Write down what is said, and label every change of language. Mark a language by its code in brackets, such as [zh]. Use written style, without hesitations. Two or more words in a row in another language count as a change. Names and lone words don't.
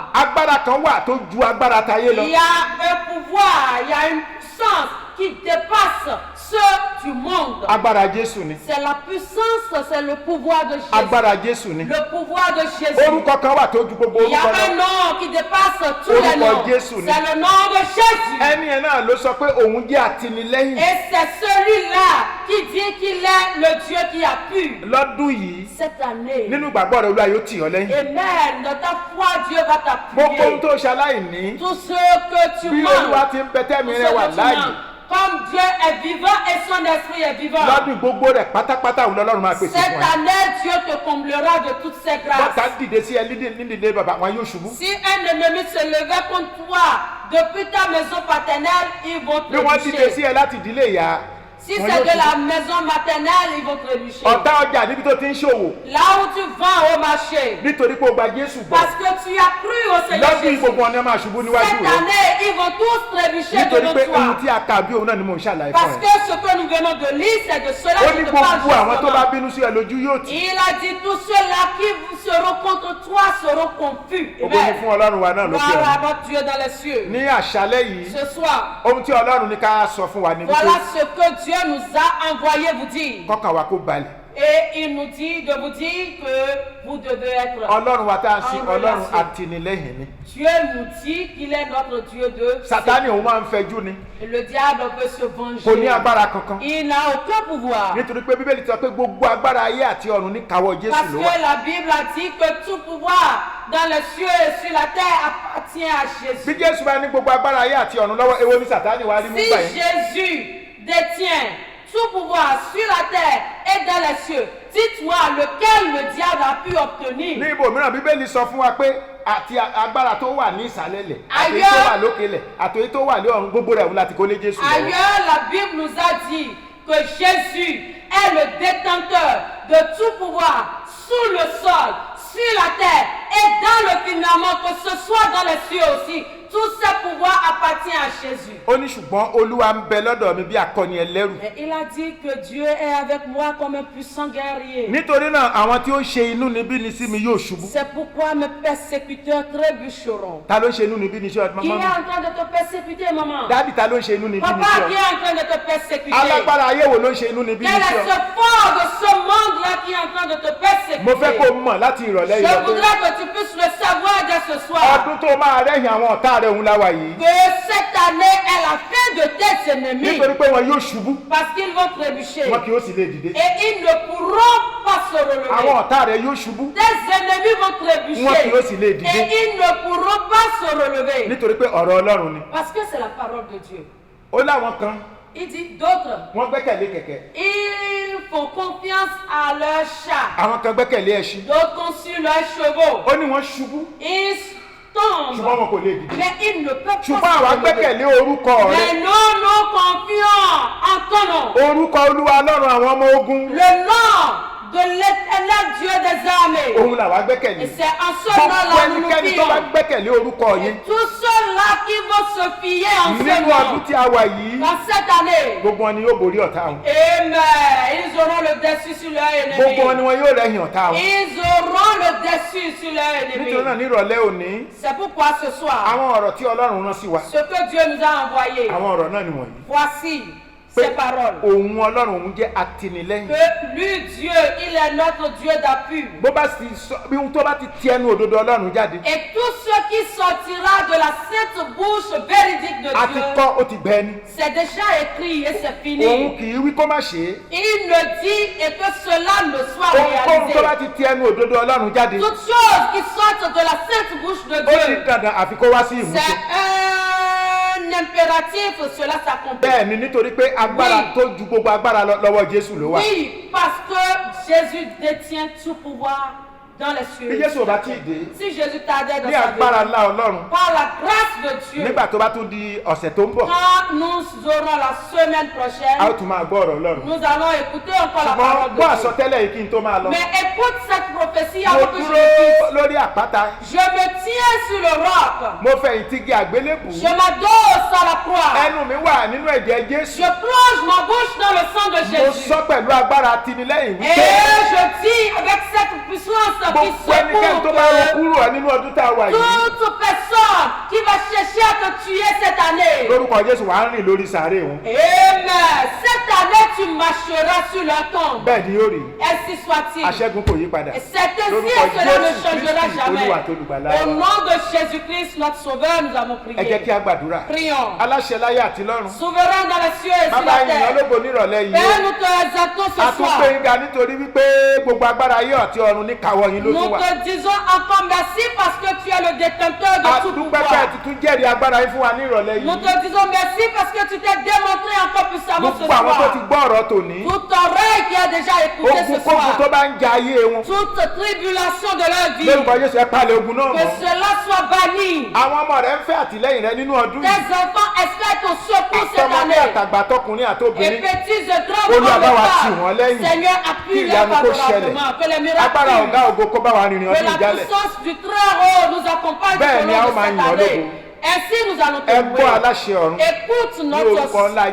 [yo] agbára kan wà tó ju agbára tayé lọ. [fr] Il y a un pouvoir, il y a une puissance qui dépasse ceux du monde. [yo] Agbára Jésù ni. [fr] C'est la puissance, c'est le pouvoir de Jésus. [yo] Agbára Jésù ni. [fr] Le pouvoir de Jésus. [yo] Orúkọ kan wà tó ju gbogbo [fr] Il y a [yo] orúkọ [fr] un [yo] lọ. [fr] nom qui dépasse tous les [yo] Orúkọ [fr] noms. [yo] Jésù ni. [fr] C'est le nom de Jésus. [yo] Ẹni yẹn náà ló sọ pé òun jẹ́ àtìlẹ́yìn. [fr] Et c'est celui-là qui dit qu'il est le Dieu qui a pu. [yo] Lọ́dún yìí [fr] Cette année, [yo] nínú ìgbàgbọ́ rẹ̀ Olúwa yóò tì ọ́ lẹ́yìn. [fr] Amen, dans ta foi, Dieu va [yo] Gbogbo ohun [fr] t'appuyer. [yo] tó ṣaláìní [fr] Tout ce que tu [yo] bí Olúwa [fr] manques, [yo] ti ń bẹ tẹ́mi [fr] tout ce [yo] rẹ̀ wà [fr] que tu [yo] láàyè. [fr] manques, comme Dieu est vivant et son esprit est vivant. [yo] Lọ́dún gbogbo rẹ̀ pátápátá òun lọ́lọ́run máa pèsè [fr] Cette [yo] fún ẹ. [fr] année, Dieu te comblera de toutes ses [yo] Bọ́tà [fr] grâces. [yo] dìde sí ẹ nídìílé bàbá wọn yóò ṣubú. [fr] Si un ennemi se levait contre toi depuis ta maison paternelle, ils vont [yo] Bí wọ́n dìde sí [fr] trébucher. [yo] ẹ láti ìdílé ìyá. [fr] Si [yo] wọn [fr] c'est [yo] yóò [fr] de [yo] ṣubú. [fr] la maison maternelle, ils vont trébucher. [yo] Ọ̀tá ọjà níbi tó ti ń ṣòwò [fr] Là où tu vends au marché, [yo] nítorí pé o gba Jésù gbọ́. [fr] parce que tu as cru au Seigneur [yo] Lọ́dún yìí [fr] Jésus. [yo] gbogbo ọ̀nà máa ṣubú níwájú [fr] Cette [yo] rẹ̀. [fr] année, ils vont tous trébucher [yo] Nítorí [fr] devant [yo] pé ohun [fr] toi. [yo] tí a kà bí òun náà ni mò ń ṣàlàyé [fr] Parce [yo] fún [fr] que [yo] ẹ. [fr] ce que nous venons de lire, c'est de cela [yo] Ó [fr] que [yo] ní [fr] je parle [yo] gbogbo àwọn tó bá [fr] justement. [yo] bínú sí ẹ lójú yóò tì. [fr] Il a dit tous ceux-là qui seront contre toi seront confus. [yo] Ògo ni fún Ọlọ́run wa náà lókè [fr] Voilà [yo] ọ̀run. [fr] notre Dieu dans les cieux. [yo] Ní àṣálẹ́ yìí, [fr] Ce soir, [yo] ohun tí Ọlọ́run ní ká sọ fún wa ni [fr] voilà [yo] wípé [fr] ce que Dieu nous a envoyé vous dire. [yo] kọ́kàn wa kó balẹ̀. [fr] Et il nous dit de vous dire que vous devez être. [yo] Ọlọ́run wa tá à ń sin [fr] En [yo] Ọlọ́run [fr] relation. [yo] àtìlẹ́yìn ni. [fr] Dieu nous dit qu'il est notre Dieu de. [yo] Sátánì òun máa ń fẹjú ni. [fr] Et le diable peut se [yo] Kò ní [fr] venger. [yo] agbára kankan. [fr] Il n'a aucun pouvoir. [yo] Nítorí pé Bíbélì sọ pé gbogbo agbára ayé àti ọ̀run ní káwọ́ Jésù [fr] Parce [yo] ló wà. [fr] que la Bible a dit que tout pouvoir dans les cieux et sur la terre appartient à Jésus. [yo] Bí Jésù bá ní gbogbo agbára ayé àti ọ̀run lọ́wọ́, èwo ni Sátánì wá rí mú [fr] Si [yo] gbà yẹn. [fr] Jésus détient tout pouvoir sur la terre et dans les cieux, dites-moi lequel le diable a pu obtenir. [yo] Ní ibòmíràn Bíbélì sọ fún wa pé àti agbára tó wà ní ìsàlẹ̀ lẹ̀ àti èyí tó [fr] Ailleurs. [yo] wà lókè lẹ̀ àti èyí tó wà ní ọ̀run gbogbo rẹ̀ òun láti kó lé Jésù lọ́wọ́. [fr] Ailleurs, la Bible nous a dit que Jésus est le détenteur de tout pouvoir sous le sol, sur la terre et dans le firmament, que ce soit dans les cieux aussi. Tout ce pouvoir appartient à Jésus. [yo] Ó ní ṣùgbọ́n Olúwa ń bẹ lọ́dọ̀ mi bí akọni ẹlẹ́rù. [fr] Et il a dit que Dieu est avec moi comme un puissant guerrier. [yo] Nítorí náà àwọn tí ó ṣe inúnibíni sí mi yóò ṣubú. [fr] C'est pourquoi mes persécuteurs trébucheront. [yo] Ta ló ń ṣe inúnibíni sí ọdún [fr] Qui est [yo] mọ́mọ́ mi? [fr] en train de te persécuter, maman? [yo] Dádì ta ló ń ṣe inúnibíni sí [fr] Papa, [yo] ọ? [fr] qui est en train de te persécuter? [yo] Alágbára ayé wo ló ń ṣe inúnibíni [fr] Quel [yo] sí [fr] est [yo] ọ? [fr] ce fort de ce monde-là qui est en train de te persécuter? [yo] Mo fẹ́ kó o mọ̀ láti ìrọ̀lẹ́ yìí [fr] Je [yo] lọ pé [fr] voudrais que tu puisses le savoir dès ce soir. [yo] ọdún tó máa rẹ́yìn àwọn ọ̀tá rẹ̀ òun láwa yìí. [fr] Que cette année est la fin de tes ennemis. [yo] Nítorí pé wọn yóò ṣubú, [fr] Parce qu'ils vont trébucher. [yo] wọn kì yóò sì lè dìde. [fr] Et ils ne pourront pas se [yo] Àwọn [fr] relever. [yo] ọ̀tá rẹ̀ yóò ṣubú, [fr] Tes ennemis vont [yo] wọn kì [fr] trébucher. [yo] yóò sì lè dìde. [fr] Et ils ne pourront pas se relever. [yo] Nítorí pé ọ̀rọ̀ Ọlọ́run ni. [fr] Parce que c'est la parole de Dieu. [yo] Ó láwọn kan, [fr] Il dit d'autres, [yo] wọ́n gbẹ́kẹ̀lé kẹ̀kẹ́. [fr] ils font confiance à leurs chats. [yo] Àwọn kan gbẹ́kẹ̀lé ẹṣin. [fr] D'autres consultent leurs chevaux. [yo] Ó ní wọ́n ṣubú, [fr] Ils [yo] ṣùgbọ́n [fr] tombent. [yo] wọn kò lè dìde. [fr] Mais ils ne peuvent [yo] Ṣùgbọ́n [fr] pas [yo] àwa [fr] se relever. [yo] gbẹ́kẹ̀lé orúkọ rẹ̀. [fr] Mais nous confions en ton nom. [yo] Orúkọ Olúwa Ọlọ́run àwọn ọmọ ogun. [fr] Le nom de l'éternel Dieu des armées. [yo] Òun làwa gbẹ́kẹ̀lé. [fr] Et c'est en ce [yo] Gbogbo [fr] nom-là nous nous [yo] ẹnikẹ́ni tó bá [fr] fions. [yo] gbẹ́kẹ̀lé orúkọ yìí. [fr] Et tous ceux-là qui vont se fier en ce [yo] Nínú ọdún [fr] nom, [yo] tí a wà yìí, [fr] dans cette année, [yo] gbogbo wọn ni yóò borí ọ̀tá wọn. [fr] amen, ils auront le dessus sur leur [yo] Gbogbo wọn [fr] ennemi. [yo] ni wọn yóò rẹ́yìn ọ̀tá wọn. [fr] Ils auront le dessus sur leur [yo] Nítorí náà [fr] ennemi. [yo] nírọ̀lẹ́ òní, [fr] C'est pourquoi ce soir, [yo] àwọn ọ̀rọ̀ tí Ọlọ́run rán sí wa, [fr] ce que Dieu nous a envoyé, [yo] àwọn ọ̀rọ̀ náà nìwọ̀nyí. [fr] voici [yo] Pé [fr] ces paroles. [yo] òun Ọlọ́run òun jẹ́ àtìlẹ́yìn. [fr] Que lui, Dieu, il est notre Dieu d'appui. [yo] Bó bá sì sọ bí ohun tó bá ti ti ẹnu òdodo Ọlọ́run jáde, [fr] Et tout ce qui sortira de la sainte bouche véridique de [yo] a ti [fr] Dieu, [yo] kọ́ ó ti gbẹ ni. [fr] c'est déjà écrit et c'est [yo] Òun [fr] fini. [yo] kì í wí kó má ṣe é. [fr] Il ne dit et que cela ne soit [yo] Ohunkóhun tó bá [fr] réalisé. [yo] ti ti ẹnu òdodo Ọlọ́run jáde, [fr] Toutes choses qui sortent de la sainte bouche de [yo] ó ti [fr] Dieu, [yo] dandan àfi kó wá sí ìmúṣẹ. [fr] c'est un impératif, cela s'accomplit. [yo] Bẹ́ẹ̀ ni nítorí pé agbára [fr] Oui. [yo] tó ju gbogbo agbára lọ́wọ́ Jésù ló wà. [fr] Oui, parce que Jésus détient tout pouvoir dans les [yo] Bí [fr] cieux. [yo] Jésù ò bá tí ì dé, [fr] Si Jésus tardait dans [yo] ní [fr] sa [yo] agbára [fr] vie, [yo] ńlá Ọlọ́run, [fr] par la grâce de Dieu, [yo] nígbà tó bá tún di ọ̀sẹ̀ tó ń bọ̀, [fr] quand nous aurons la semaine [yo] a ó [fr] prochaine, [yo] tún máa gbọ́ ọ̀rọ̀ Ọlọ́run. [fr] nous allons écouter encore la [yo] Ṣùgbọ́n [fr] parole [yo] gbọ́ [fr] de Dieu. [yo] àsọtẹ́lẹ̀ yìí kí n tó máa lọ. [fr] Mais écoute cette prophétie [yo] Mo [fr] avant que je [yo] dúró [fr] le dise. [yo] lórí àpáta, [fr] Je me tiens sur le roc. [yo] mo fẹ̀yìntì igi àgbélébùú. [fr] Je m'adosse à la croix. [yo] Ẹnu mi wà nínú ẹ̀jẹ̀ Jésù. [fr] Je plonge ma bouche dans le sang de [yo] Mo [fr] Jésus. [yo] sọ pẹ̀lú agbára atinilẹ́yìn [fr] Et [yo] wípé [fr] je dis avec cette puissance qui [yo] Gbogbo ẹnikẹ́ni tó bá ro [fr] s'écoute, [yo] kúrò nínú ọdún tá a wà yìí. [fr] toute personne qui va chercher à te tuer cette année. [yo] Lórúkọ Jésù wàá rìn lórí sàárè wọn. [fr] Amen. Cette année, tu marcheras sur leur tombe. [yo] Bẹ́ẹ̀ ni yóò rí. [fr] Ainsi soit-il. [yo] Aṣẹ́gun kò yí padà. [fr] Et c'est ainsi [yo] Lórúkọ [fr] et cela ne [yo] Jésù [fr] changera [yo] Kristi [fr] jamais. [yo] Olúwa tó lùgbàlà [fr] Au [yo] wa. [fr] nom de Jésus-Christ, notre Sauveur, nous avons [yo] Ẹ jẹ́ kí [fr] prié. [yo] a gbàdúrà. [fr] Prions. [yo] Aláṣẹ láyé àti lọ́run. [fr] Souverain dans les cieux et sur [yo] Bàbá [fr] la [yo] ìyìn [fr] terre. [yo] ológo nírọ̀lẹ́ yìí. [fr] Père, nous te exaltons ce [yo] A tún [fr] soir. [yo] gbé yín ga nítorí wípé gbogbo agbára ayé àti ọ̀run ní kawọ́ yín ló [fr] Nous [yo] tún wà. [fr] te disons encore merci parce que tu es le détenteur de [yo] A [fr] tout [yo] dúpẹ́ [fr] pouvoir. [yo] pé ẹ ti tún jẹ́rìí agbára yín fún wa ní ìrọ̀lẹ́ [fr] Nous [yo] yìí. [fr] te disons merci parce que tu t'es démontré encore puissamment ce [yo] Gbogbo àwọn tó ti [fr] soir. [yo] gbọ́ ọ̀rọ̀ tòní. [fr] Toute oreille qui a déjà écouté ce [yo] Ogun kógun tó [fr] soir. [yo] bá ń ja ayé wọn. [fr] Toute tribulation de leur vie. [yo] Lórúkọ Jésù ẹ palẹ̀ ogun náà [fr] Que [yo] mọ́. [fr] cela soit banni. [yo] Àwọn ọmọ rẹ̀ ń fẹ́ àtìlẹ́yìn rẹ nínú ọdún [fr] Tes [yo] yìí. [fr] enfants espèrent ton secours cette [yo] Àtọmọdé [fr] année. [yo] àtàgbà tọkùnrin [fr] Et [yo] àtobìnrin. [fr] petits et grands [yo] Olúwa [fr] hommes [yo] bá wa [fr] et [yo] tì [fr] femmes. [yo] wọ́n lẹ́yìn. [fr] Seigneur, [yo] Kí [fr] appuie-les [yo] ìyanu kó ṣẹlẹ̀. [fr] favorablement. Que les miracles [yo] Agbára ọ̀gá ògo kó bá wa rìnrìn [fr] que [yo] ọdún [fr] la [yo] ìjálẹ̀. [fr] puissance du Très-Haut nous accompagne [yo] Bẹ́ẹ̀ [fr] tout au [yo] ni a ó [fr] long de [yo] máa [fr] cette [yo] yìn ọ́ [fr] année. [yo] lógo. [fr] Ainsi nous allons te [yo] Ẹ gbọ́ [fr] louer. [yo] aláṣẹ ọ̀run. [fr] Écoute [yo] Ní orúkọ ńlá